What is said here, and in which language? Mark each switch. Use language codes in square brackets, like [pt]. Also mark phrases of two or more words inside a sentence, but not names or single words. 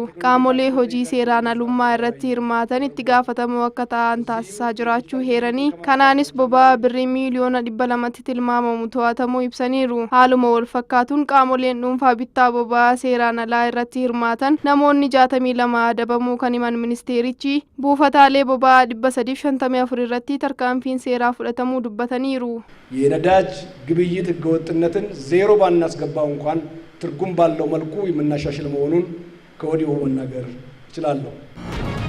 [om] Qaamolee hojii seeraan alummaa irratti hirmaatan itti gaafatamoo akka ta'an taasisaa jiraachuu heeranii kanaanis boba'aa birrii miiliyoona 200tti tilmaamamu to'atamuu ibsaniiru. Haaluma wal fakkaatuun qaamoleen dhuunfaa bittaa boba'aa seeraan alaa irratti hirmaatan namoonni 62 adabamuu kan himan ministeerichi buufataalee boba'aa 354 irratti tarkaanfiin seeraa fudhatamuu dubbataniiru. [am] የነዳጅ ግብይት ህገወጥነትን ዜሮ ባናስገባው እንኳን ትርጉም ባለው መልኩ የምናሻሽል መሆኑን ከወዲሁ መናገር እችላለሁ።